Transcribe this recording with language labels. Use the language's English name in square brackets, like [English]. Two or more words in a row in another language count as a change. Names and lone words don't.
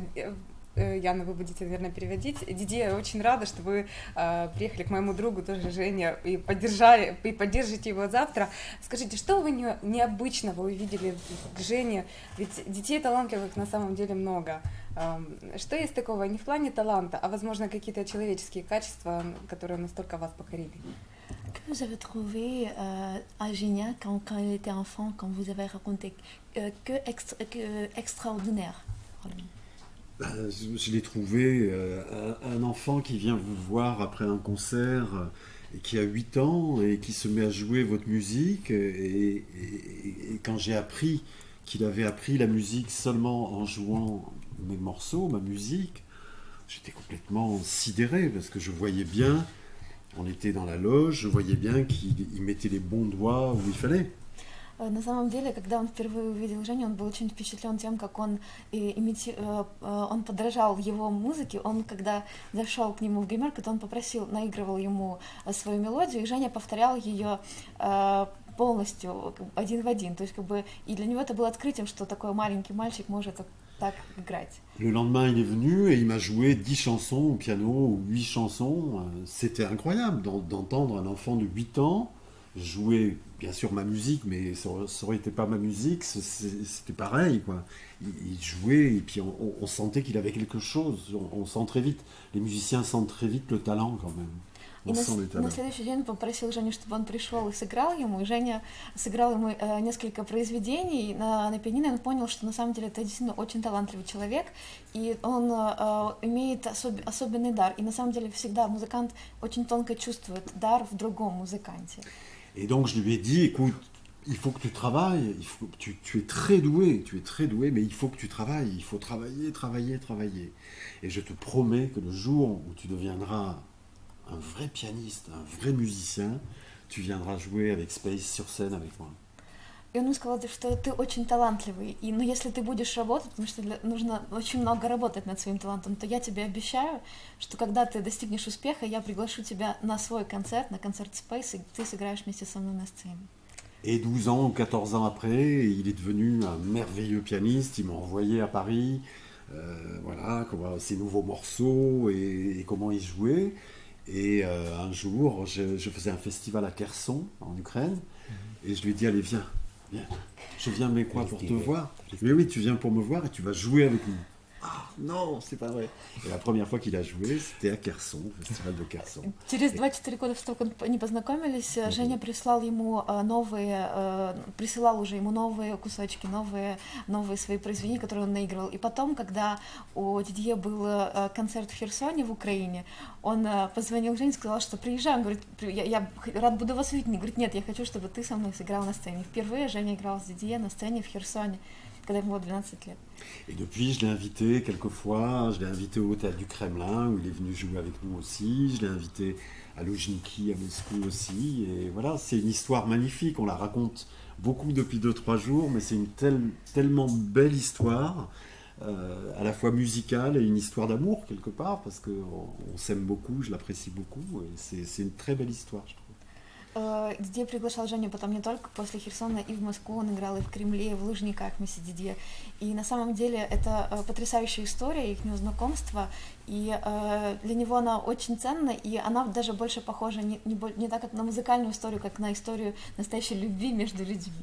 [Russian] Яна, вы будете, наверное, переводить. Дидье, я очень рада, что вы приехали к моему другу, тоже Жене, и поддержите его завтра. Скажите, что вы необычного увидели к Жене? Ведь детей талантливых на самом деле много. Что есть такого не в плане таланта, а, возможно, какие-то человеческие качества, которые настолько вас покорили? [French] Que vous avez trouvé à Génia quand il était enfant, quand vous avez raconté que extraordinaire? Je l'ai trouvé un enfant qui vient vous voir après un concert et qui a 8 ans et qui se met à jouer votre musique. Et quand j'ai appris qu'il avait appris la musique seulement en jouant mes morceaux, ma musique, j'étais complètement sidéré parce que je voyais bien, on était dans la loge, je voyais bien qu'il mettait les bons doigts où il fallait. [Russian] На самом деле, когда он впервые увидел Женю, он был очень впечатлен тем, как он подражал его музыке. Он, когда зашел к нему в гримерку, то он наигрывал ему свою мелодию, и Женя повторял ее полностью, один в один. То есть, и для него это было открытием, что такой маленький мальчик может так играть. [French] Le lendemain, il est venu et il m'a joué 10 chansons au piano, ou 8 chansons. C'était incroyable d'entendre un enfant de 8 ans jouer, bien sûr, ma musique, mais ça aurait été pas ma musique, c'était pareil, quoi. Il jouait et puis on sentait qu'il avait quelque chose. On sent très vite, les musiciens sentent très vite le talent quand même. [Russian] И на следующий день попросил Женю, чтобы он пришел и сыграл ему, и Женя сыграл ему несколько произведений на пианино, и он понял, что на самом деле это действительно очень талантливый человек, и он имеет особенный дар, и на самом деле всегда музыкант очень тонко чувствует дар в другом музыканте. [French] Et donc je lui ai dit, écoute, il faut que tu travailles, tu es très doué, mais il faut que tu travailles, il faut travailler. Et je te promets que le jour où tu deviendras un vrai pianiste, un vrai musicien, tu viendras jouer avec Space sur scène avec moi. [Russian] И он мне сказал, что ты очень талантливый, но если ты будешь работать, потому что нужно очень много работать над своим талантом, то я тебе обещаю, что когда ты достигнешь успеха, я приглашу тебя на свой концерт, на концерт Space, и ты сыграешь вместе со мной на сцене. [French] Et 12 ans ou 14 ans après, il est devenu un merveilleux pianiste. Il m'a envoyé à Paris, voilà, ses nouveaux morceaux et comment il jouait. Et un jour, je faisais un festival à Kherson, en Ukraine, et je lui ai dit, allez, viens. Je viens, mais quoi, pour te voir? Mais oui, tu viens pour me voir et tu vas jouer avec nous. Ah, non, c'est pas vrai. Et la première fois qu'il a joué, c'était à Kherson, au festival de Kherson. [Russian] Через 24 года после того, как они познакомились, Женя присылал уже ему новые кусочки, новые свои произведения, которые он наигрывал. И потом, когда у Дидье был концерт в Херсоне, в Украине, он позвонил Жене и сказал, что приезжай, он говорит, я рад буду вас видеть. Он говорит, нет, я хочу, чтобы ты со мной сыграл на сцене. Впервые Женя играл с Дидье на сцене в Херсоне, когда ему было 12 лет. [French] Et depuis, je l'ai invité quelques fois. Je l'ai invité au Théâtre du Kremlin, où il est venu jouer avec nous aussi. Je l'ai invité à Luzhniki, à Moscou aussi. Et voilà, c'est une histoire magnifique. On la raconte beaucoup depuis 2-3 jours, mais c'est une tellement belle histoire, à la fois musicale et une histoire d'amour, quelque part, parce qu'on s'aime beaucoup, je l'apprécie beaucoup. Et c'est une très belle histoire, je trouve. [Russian] Дидье приглашал Женю потом не только после Херсона, и в Москву он играл, и в Кремле, и в Лужниках вместе с Дидье. И на самом деле это потрясающая история их знакомства, и для него она очень ценна, и она даже больше похожа не так как на музыкальную историю, как на историю настоящей любви между людьми.